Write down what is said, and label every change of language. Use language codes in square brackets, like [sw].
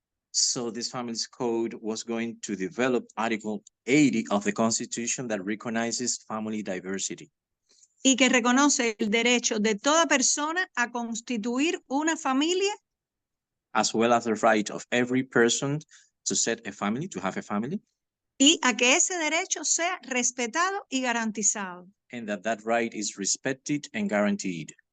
[en] So this Families Code was going to develop Article 80 of the Constitution that recognizes family diversity. [es] Y que reconoce el derecho de toda persona a constituir una familia. [en] As well as the right of every person to set a family, to have a family. [es] Y a que ese derecho sea respetado y garantizado. [en] And that right is respected and guaranteed.